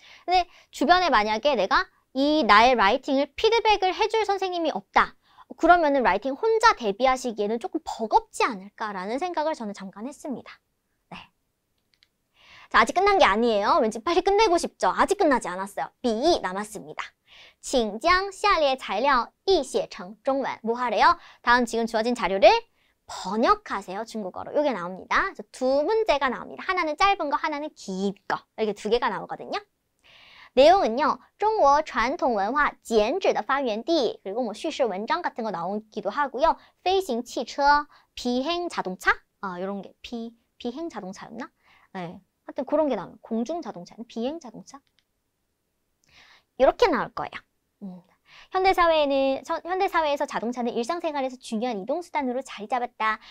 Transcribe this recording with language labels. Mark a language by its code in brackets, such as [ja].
[ko] 근데 주변에 만약에 내가 이 나의 라이팅을 피드백을 해줄 선생님이 없다. 그러면은 라이팅 혼자 대비하시기에는 조금 버겁지 않을까라는 생각을 저는 잠깐 했습니다. 네. 자, 아직 끝난 게 아니에요. 왠지 빨리 끝내고 싶죠? 아직 끝나지 않았어요. B 남았습니다. [zh] 请将下列材料译写成中文. [ko] 뭐 하래요? 다음 지금 주어진 자료를 번역하세요. 중국어로. 이게 나옵니다. 그래서 두 문제가 나옵니다. 하나는 짧은 거, 하나는 긴 거. 이렇게 두 개가 나오거든요. 내용은요. [zh] 中国传统文化剪纸的发源地. [ko] 그리고 뭐叙事 文章 같은 거 나오기도 하고요. [zh] 飞行汽车, [ko] 비행 자동차? 이런 게 비행 자동차였나? 네. 하여튼 그런 게 나와요. 공중 자동차는 비행 자동차? 이렇게 나올 거예요. 현대사회에서 자동차는 일상생활에서 중요한 이동수단으로 자리 잡았다.